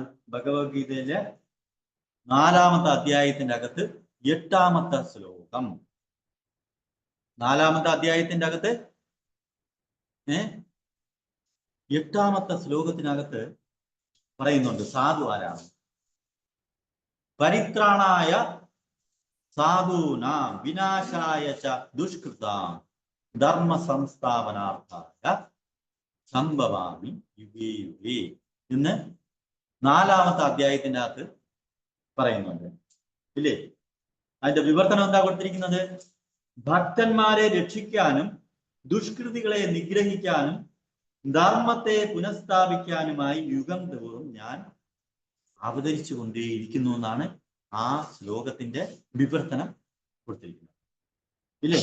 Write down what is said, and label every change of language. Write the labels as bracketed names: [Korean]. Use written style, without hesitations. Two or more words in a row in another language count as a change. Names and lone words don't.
[Malayalam] ഭഗവത്ഗീതയിലെ 4-ാമത്തെ അധ്യായത്തിന്റെ അകത്ത് 8-ാമത്തെ ശ്ലോകം. 4-ാമത്തെ അധ്യായത്തിന്റെ അകത്ത് 8-ാമത്തെ ശ്ലോകത്തിനകത്ത് പറയുന്നുണ്ട് സാധു ആരാണ്. [Sanskrit] പരിത്രാണായ സാധൂനാം വിനാശായ ച ദുഷ്കൃതാം ധർമ്മ സംസ്ഥാപനാർത്ഥായ സംഭവാമി യുഗേ യുഗേ [Malayalam] എന്ന് 4-ാമത്തെ അധ്യായത്തിന്റെ അകത്ത് പറയുന്നുണ്ട്, ഇല്ലേ? അതിന്റെ വിവർത്തനം എന്താ കൊടുത്തിരിക്കുന്നത്? ഭക്തന്മാരെ രക്ഷിക്കാനും ദുഷ്കൃതികളെ നിഗ്രഹിക്കാനും ധർമ്മത്തെ പുനഃസ്ഥാപിക്കാനുമായി യുഗം തോറും ഞാൻ അവതരിച്ചു കൊണ്ടേയിരിക്കുന്നു എന്നാണ് ആ ശ്ലോകത്തിന്റെ വിവർത്തനം കൊടുത്തിരിക്കുന്നത്, ഇല്ലേ?